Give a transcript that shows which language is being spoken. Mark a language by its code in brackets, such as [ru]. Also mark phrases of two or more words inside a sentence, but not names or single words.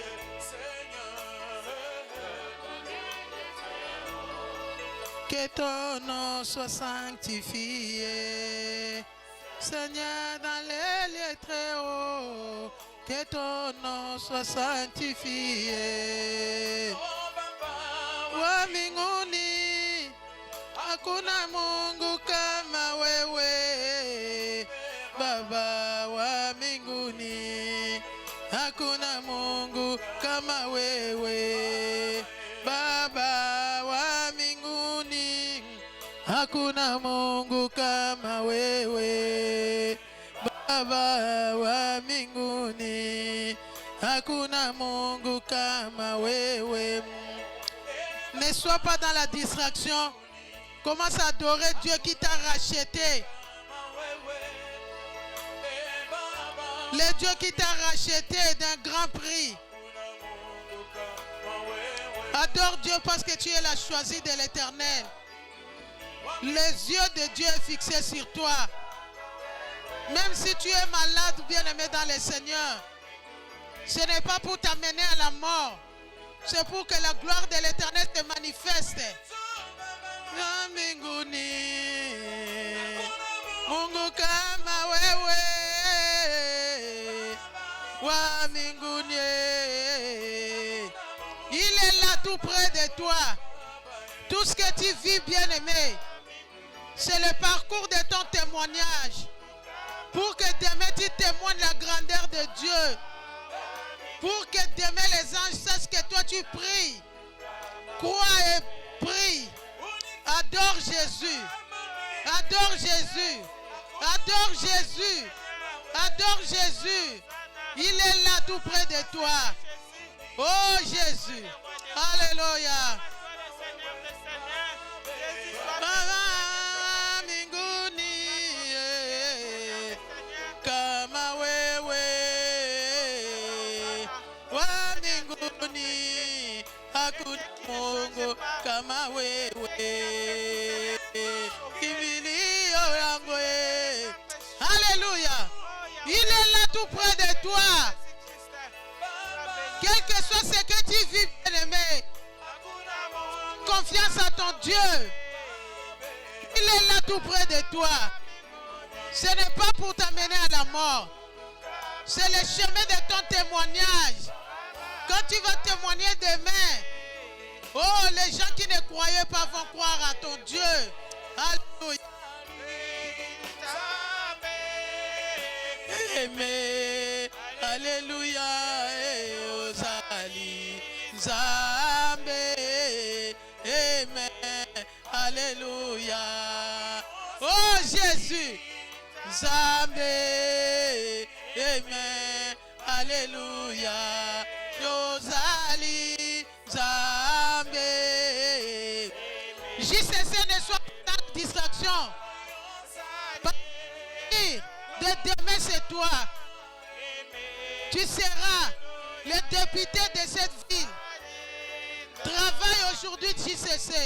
[fr] Seigneur, dans les lieux très hauts, Que ton nom soit sanctifié. Seigneur, dans les lieux très hauts, que ton nom soit sanctifié. [sw] oh Baba, Wa mbinguni hakuna Mungu kama wewe, Baba wa mbinguni hakuna Mungu kama wewe, Baba wa mbinguni hakuna Mungu kama wewe, Baba wa mbinguni hakuna Mungu kama wewe. [fr] Ne sois pas dans la distraction. Commence à adorer Dieu qui t'a racheté. Le Dieu qui t'a racheté d'un grand prix. Adore Dieu parce que tu es la choisie de l'Éternel. Les yeux de Dieu sont fixés sur toi. Même si tu es malade ou bien-aimé dans le Seigneur, ce n'est pas pour t'amener à la mort. C'est pour que la gloire de l'Éternel te manifeste. [sw] Na mbinguni, Mungu kama wewe, wa mbinguni, [fr] il est là tout près de toi. Tout ce que tu vis, bien-aimé, c'est le parcours de ton témoignage. Pour que demain tu témoignes la grandeur de Dieu. Pour que demain les anges sachent que toi tu pries. Crois et prie. Adore Jésus. Adore Jésus. Adore Jésus. Adore Jésus. Il est là tout près de toi. Oh Jésus. Alléluia. [sw] Baba mbinguni, kama wewe, wa mbinguni hakuna Mungu kama wewe, kimbilio langu. [fr] Alléluia. Il est là tout près de toi. Quel que soit ce que tu vis, bien-aimé, confiance à ton Dieu. Il est là tout près de toi. Ce n'est pas pour t'amener à la mort. C'est le chemin de ton témoignage. Quand tu vas témoigner demain, Oh, les gens qui ne croyaient pas vont croire à ton Dieu. Alléluia. Amen. Alléluia. [ln] Ozali. Zambe. Amen. [fr] Alléluia. Oh Jésus. [ln] Zambe. Amen. Alléluia. Ozali. Zambe. [fr] JCC ne soit pas dans distraction. De demain, c'est toi. Tu seras le député de cette ville. Travaille aujourd'hui JCC.